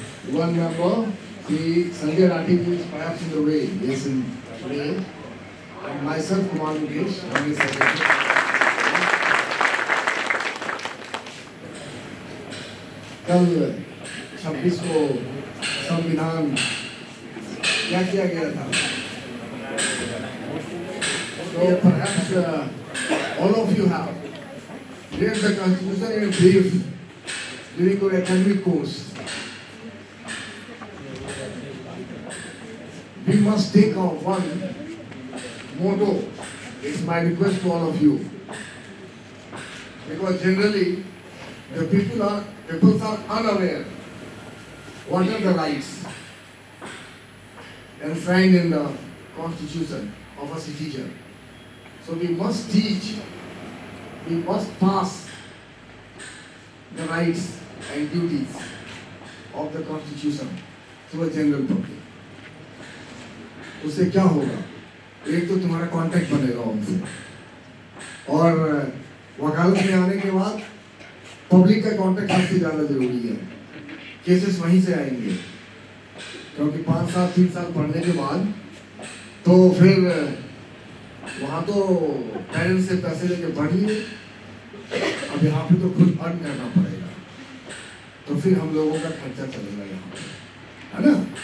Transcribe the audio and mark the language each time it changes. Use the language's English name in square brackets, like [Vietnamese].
[English] One member, Sri Sanjay Rathi is perhaps in the way, yes, in today, and myself, Kumar Mukesh, I am secretary. [Hindi] कल 26 को संविधान क्या किया गया था? [English] So perhaps all of you have read the Constitution in a brief during your academic course. We must take off one motto. It's my request to all of you. Because generally, the people are unaware what are the rights enshrined in the Constitution of a citizen. So we must teach, we must pass the rights and duties of the Constitution to a general public. [Hindi] उससे क्या होगा? एक तो तुम्हारा contact बनेगा उनसे, और वकालत में आने के बाद पब्लिक का कांटेक्ट सबसे ज़्यादा जरूरी है। केसेस वहीं से आएंगे, क्योंकि 5 साल 3 साल पढ़ने के बाद तो फिर वहाँ तो पेरेंट्स से पैसे लेके पढ़ लिए, अब यहाँ पे तो खुद अर्न करना पड़ेगा, तो फिर हम लोगों का खर्चा चलेगा यहाँ पे, है ना?